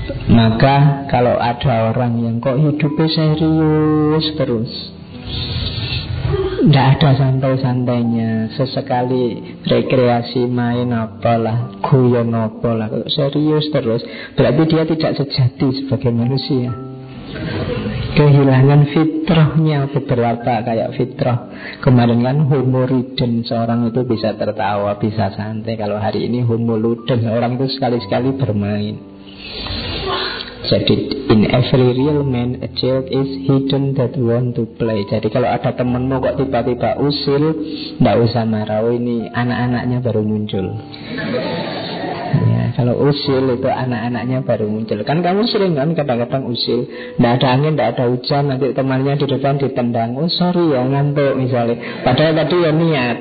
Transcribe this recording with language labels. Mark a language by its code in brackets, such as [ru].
[id] Maka kalau ada orang yang kok hidupnya serius terus, tidak ada santai-santainya, sesekali rekreasi main apalah, guyon apalah, serius terus, berarti dia tidak sejati sebagai manusia. Kehilangan fitrahnya beberapa, kayak fitrah kemarin kan homo ridden, seorang itu bisa tertawa, bisa santai. Kalau hari ini homo ludens, orang itu sekali-sekali bermain. Jadi [en] in every real man a child is hidden that want to play. [id] Jadi kalau ada temenmu kok tiba-tiba usil, nggak usah marah, oh ini anak-anaknya baru muncul. Ya, kalau usil itu anak-anaknya baru muncul. Kan kamu sering kan kadang-kadang usil, nggak ada angin, nggak ada hujan, nanti temannya di depan ditendang, oh sorry ya ngantuk misalnya, padahal tadi ya niat.